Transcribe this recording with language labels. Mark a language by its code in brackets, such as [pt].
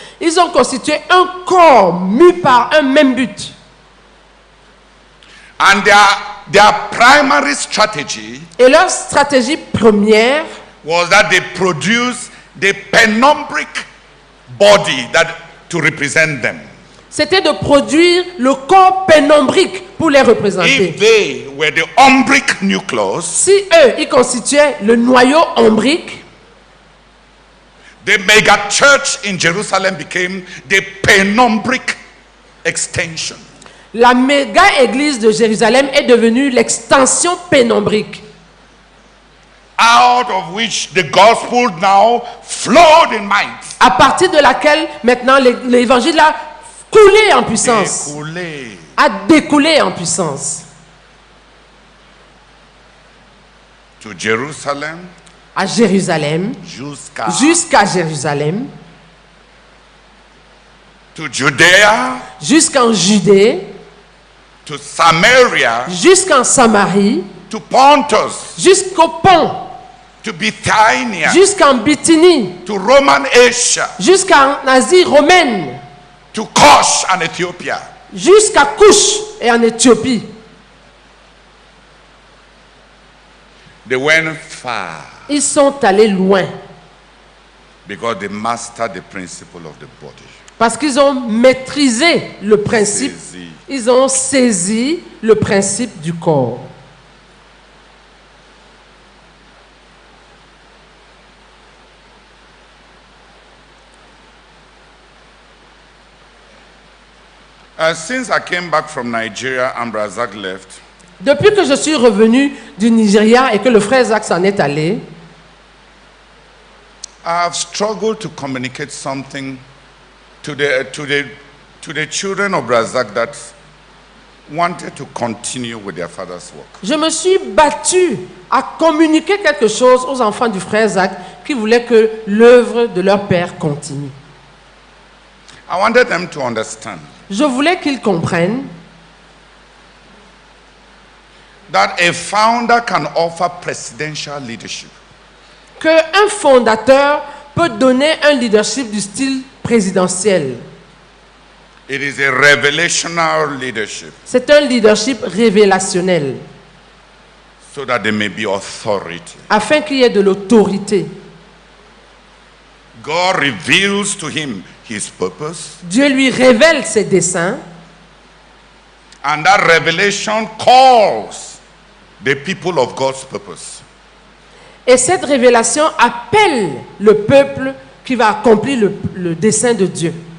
[fr] Ils ont constitué un corps mu par un même but. [en] And their primary strategy [fr] Et leur stratégie première [en] was that they produced the penumbric body to represent them. [fr] C'était de produire le corps pénombrique pour les représenter. [en] If they were the umbric nucleus, [fr] Si eux, ils constituaient le noyau ombrique, [en] the mega church in Jerusalem became the penumbric extension. [fr] la méga église de Jérusalem est devenue l'extension pénombrique. [en] Out of which the gospel now flowed in might. [fr] À partir de laquelle maintenant l'évangile a coulé en puissance. Découlé. A découlé en puissance. [en] To Jerusalem, [fr] À Jérusalem, jusqu'à Jérusalem, [en] to Judea, [fr] jusqu'en Judée, [en] to Samaria, [fr] jusqu'en Samarie, [en] to Pontus, [fr] jusqu'au pont, [en] to Bithynia, [fr] jusqu'en Bithynie, [en] to Roman Asia, [fr] jusqu'en Asie romaine, [en] to Kosh and Ethiopia. [fr] jusqu'à Couche et en Éthiopie. [en] They went far [fr] Ils sont allés loin [en] because they mastered the principle of the body. [fr] parce qu'ils ont maîtrisé le principe, Saisi. ils ont saisi le principe du corps. [en] Since I came back from Nigeria and Razak left, [fr] Depuis que je suis revenu du Nigeria et que le frère Zach s'en est allé, [en] I've struggled to communicate something to the children of Razak that wanted to continue with their father's work. [fr] Je me suis battu à communiquer quelque chose aux enfants du frère Zach qui voulaient que l'œuvre de leur père continue. [en] I wanted them to understand [fr] Je voulais qu'ils comprennent [en] that a founder can offer presidential leadership. [fr] qu'un fondateur peut donner un leadership du style présidentiel. [en] It is a revelational leadership [fr] C'est un leadership révélationnel, [en] so that there may be authority. [fr] afin qu'il y ait de l'autorité. [en] God reveals to him his purpose, [fr] Dieu lui révèle ses desseins, [en] and that revelation calls the people of God's purpose. [fr] et cette révélation appelle le peuple qui va accomplir le dessein de Dieu,